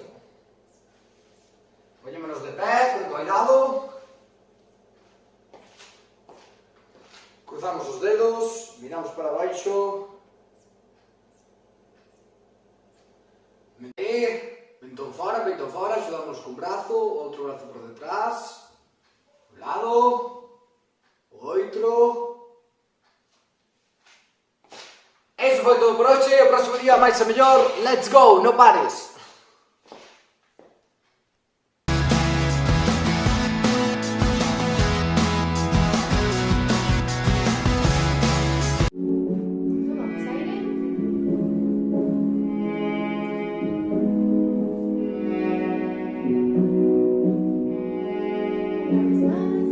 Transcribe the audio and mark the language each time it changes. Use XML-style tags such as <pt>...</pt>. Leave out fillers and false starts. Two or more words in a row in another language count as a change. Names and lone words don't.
<gl>Poñémonos de pé, con cuidado, cruzamos os dedos, miramos para baixo, meter, mentón fora, axudamos con brazo, outro brazo por detrás, un lado, outro. Eso foi todo por hoxe, o próximo día máis e mellor.</gl> <en>Let's go,</en> <es>no pares! Tomamos aire. Una vez más.</es>